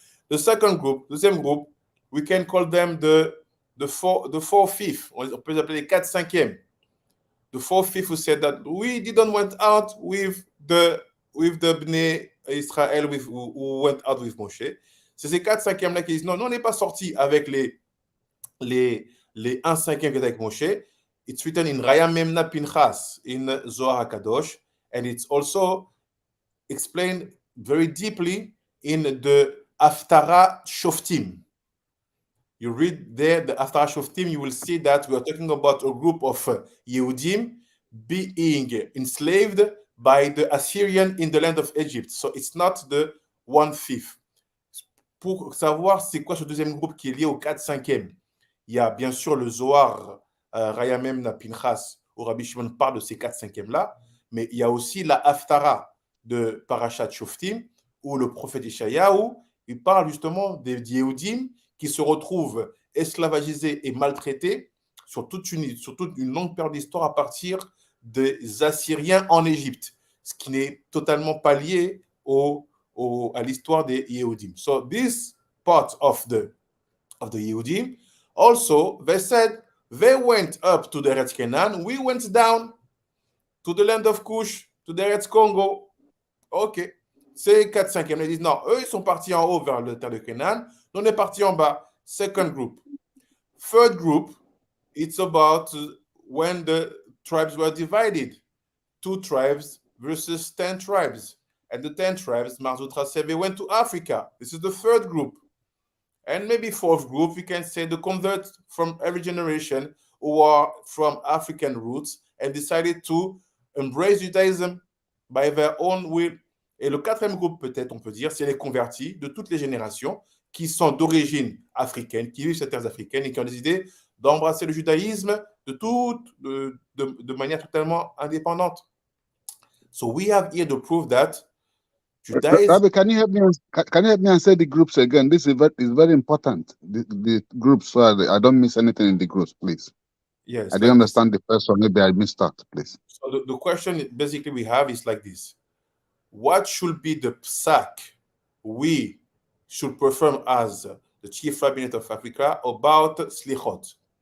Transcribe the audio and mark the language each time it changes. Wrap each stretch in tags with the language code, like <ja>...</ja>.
<en>The second group, the same group, we can call them the 4/5.</en> <fr>On peut appeler les 4/5.</fr> <en>The 4/5 who said that we didn't went out with the Bnei Israël who went out with Moshe.</en> <fr>C'est ces 4/5 là qui disent non, on n'est pas sorti avec les 1/5 qui étaient avec Moshe.</fr> <en>It's written in Raya Memna Pinchas in Zohar HaKadosh, and it's also explained very deeply in the Haftarah Shoftim. You read there the Haftarah Shoftim, you will see that we are talking about a group of Yehudim being enslaved by the Assyrian in the land of Egypt. So it's not the 1/5.</en> <fr>Pour savoir c'est quoi ce deuxième groupe qui est lié au 4/5, il y a bien sûr le Zohar Raya Memna Pinchas, où Rabbi Shimon parle de ces 4/5 là, mais il y a aussi la Haftarah de Parashat Shoftim, où le prophète Ishayahu, il parle justement des Yehudim qui se retrouvent esclavagisés et maltraités sur toute une longue période d'histoire à partir des Assyriens en Égypte, ce qui n'est totalement pas lié à l'histoire des Yehudim.</fr> <en>So this part of the Yehudim, also they said they went up to the Eretz Canaan, we went down to the land of Cush, to the Eretz Congo.</en> <fr>Ok, c'est 4/5. Ils disent non, eux ils sont partis en haut vers le terre de Canaan, nous on est partis en bas.</fr> <en>Second group. Third group, it's about when the tribes were divided. 2 tribes versus 10 tribes. And the 10 tribes, Mar Zutra said they went to Africa. This is the third group. And maybe fourth group, we can say the converts from every generation who are from African roots and decided to embrace Judaism by their own will.</en> <fr>Et le quatrième groupe, peut-être, on peut dire, c'est les convertis de toutes les générations qui sont d'origine africaine, qui vivent sur les terres africaines et qui ont décidé d'embrasser le judaïsme de manière totalement indépendante.</fr> <en>So we have here the proof that Judaism... Rabbi, can you help me? Can you help me and say the groups again? This is very important. The groups, so I don't miss anything in the groups, please. Yes. I didn't understand the first one. Maybe I missed that, please. So the question basically we have is like this. What should be the psak we should perform as the chief rabbinate of Africa about Selikhot?</en>